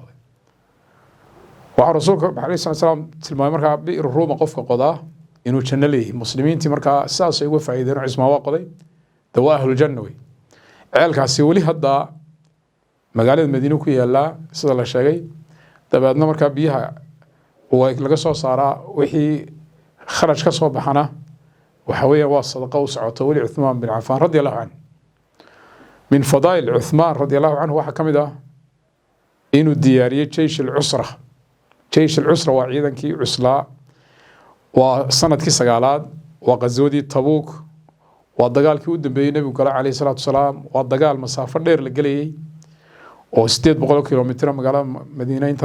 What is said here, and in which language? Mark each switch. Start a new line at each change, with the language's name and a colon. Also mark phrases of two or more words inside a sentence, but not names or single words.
Somali: qoday waxa rasuulka
Arabic: alayhi salaam
Somali: tilmaamay markaa bi'r ruuma qofka qodaa inuu janno leeyahay muslimiintii markaa saas ay uga faa'iideen Uthman waa qoday
Arabic: dawaahul janna
Somali: way ceelkaasi wali hadda magaalada Madiina ku yaala sida la sheegay dabeedna markaa biyaha laga soo saaraa wixii kharaj ka soo baxana waxa weeye waa sadaqa u socoto wali Uthman bin Affan
Arabic: radiyallahu anhu min fadaa'il Uthman radiyallahu anhu
Somali: waxa kamid ah inuu diyaariyay
Arabic: jaysh al-usra
Somali: waa ciidankii cuslaa waa sanadkii 9aad waa qaswadii Tabuk waa dagaalkii u dambeeyay nabiga kaleey
Arabic: salaatu wasalaam
Somali: waa dagaal masaafo dheer la galayay oo 800 kilomitir magaalada Madiina inta